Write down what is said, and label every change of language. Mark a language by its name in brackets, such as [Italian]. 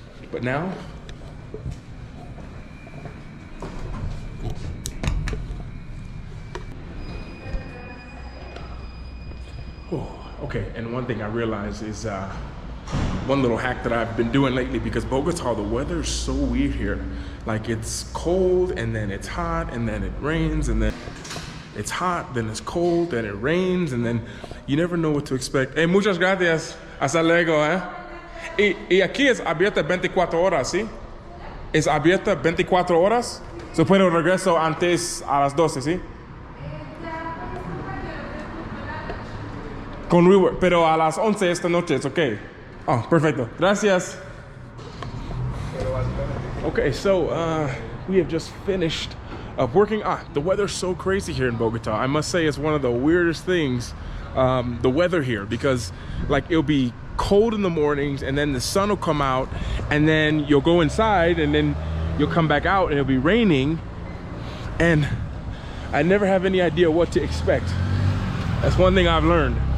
[English] But now, okay, and one thing I realized is one little hack that I've been doing lately, because Bogota, the weather is so weird here. Like, it's cold and then it's hot and then it rains, and then it's hot, then it's cold, then it rains, and then you never know what to expect. [Spanish] Hey, muchas gracias. Hasta luego, eh? Y aquí es abierta 24 horas, ¿sí? Es abierta 24 horas. Se puede regreso antes a las 12, ¿sí? Con WeWork, pero a las 11 esta noche es okay. Oh, perfecto. Gracias. [English] Okay, so we have just finished working. The weather's so crazy here in Bogota. I must say it's one of the weirdest things, the weather here, because like it'll be cold in the mornings and then the sun will come out and then you'll go inside and then you'll come back out and it'll be raining, and I never have any idea what to expect. That's one thing I've learned.